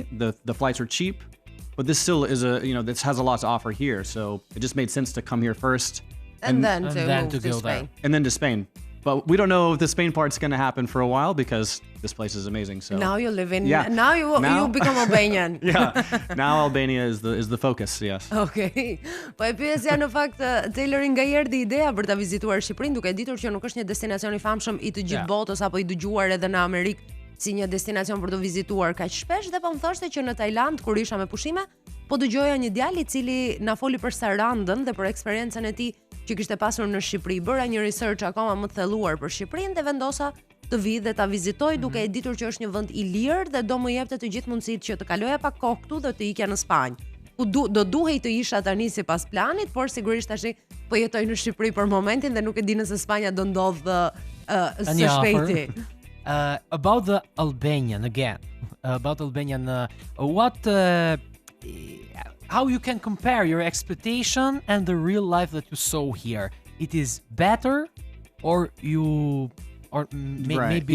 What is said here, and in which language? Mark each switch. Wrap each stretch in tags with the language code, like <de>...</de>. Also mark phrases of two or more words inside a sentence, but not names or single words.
<en>The flights were cheap, but this still is this has a lot to offer here. So it just made sense to come here first, And then to then move to to go there. Spain. And then to Spain. But we don't know if the Spain part's going to happen for a while because this place is amazing. So Now you live in. Yeah. Now you become Albanian. yeah, now Albania is the focus. Yes.</en> <sq>Okej. Po e pyesja në fakt Taylor nga erdhi ideja për ta vizituar Shqipërinë, duke ditur që nuk është një destinacion i famshëm i të gjithë botës apo i dëgjuar edhe në Amerikë si një destinacion për të vizituar kaq shpesh, dhe po më thoshte që në Tajland kur isha me pushime, po dëgjoja një djalë i cili na foli për Sarandën dhe për eksperiencën e tij që kishte pasur në Shqipëri. Bëra një research akoma më të thelluar për Shqipërinë dhe vendosa të vi dhe ta vizitoj duke e ditur që është një vend i lirë dhe do më jepte të gjithë mundësitë që të kaloja pak kohë këtu dhe të ikja në Spanjë. Ku do duhej të isha tani sipas planit, por sigurisht tash po jetoj në Shqipëri për momentin dhe nuk e di nëse Spanja do ndodh së shpejti.</sq> <en>About the Albanian again. About Albanian, how you can compare your expectation and the real life that you saw here? It is better, or maybe</en>